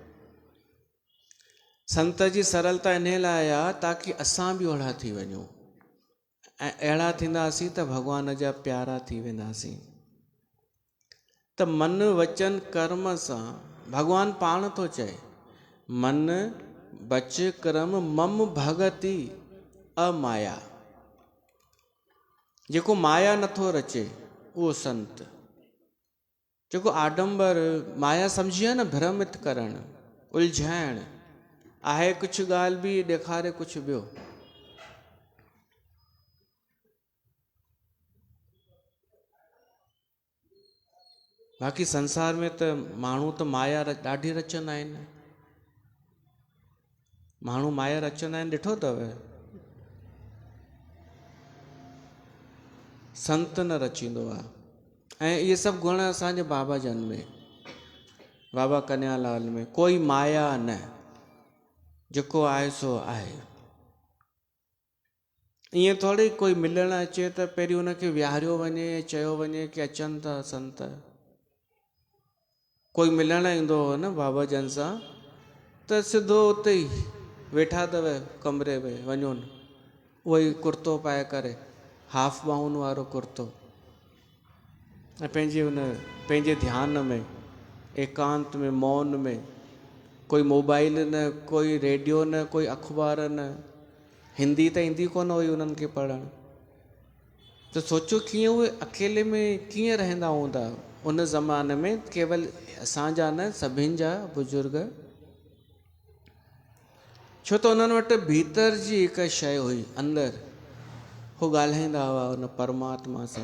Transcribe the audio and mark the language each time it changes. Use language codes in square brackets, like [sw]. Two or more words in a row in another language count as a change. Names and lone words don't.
[sd] संत जी सरलता इन लाइ आहे ताकी असां बि ओड़ा थी वञूं, ऐं अहिड़ा थींदासीं त भॻवान जा प्यारा थी वेंदासीं। त मन वचन कर्म सां भॻवानु पाण थो चए, [awa] मन बच कर्म मम भगति अमाया। [sd] जेको माया नथो रचे उहो संत, जेको आडंबर माया सम्झी आहे न, भ्रमित करणु, उलझाइणु, आहे कुझु ॻाल्हि बि ॾेखारे कुझु ॿियो। बाक़ी संसार में त माण्हू त माया ॾाढी रचंदा आहिनि, माण्हू माया रचंदा आहिनि, ॾिठो अथव? संत न रचींदो आहे। ऐं इहे सभु गुण असांजे बाबा जन में, बाबा कन्यालाल में, कोई माया न, जेको आहे सो आहे। ईअं थोरी कोई मिलणु अचे त पहिरीं हुनखे विहारियो वञे, चयो वञे कि अचनि था संत। कोई मिलणु ईंदो हो न बाबा जन सां त सिधो उते ई वेठा अथव कमरे में, वञो न, उहो ई कुर्तो पाए करे, हाफ बाउन वारो कुर्तो, ऐं पंहिंजे ध्यान में, एकांत में, मौन में कोई मोबाइल न, कोई रेडियो न, कोई अखबार न, हिंदी त ईंदी कोन हुई उन्हनि खे पढ़णु। त सोचो कीअं उहे अकेले में कीअं रहंदा हूंदा उन ज़माने में, केवल असांजा न सभिनि जा बुज़ुर्ग। छो त उन्हनि वटि भीतर जी हिकु शइ हुई अंदरि, हू ॻाल्हाईंदा हुआ उन परमात्मा सां।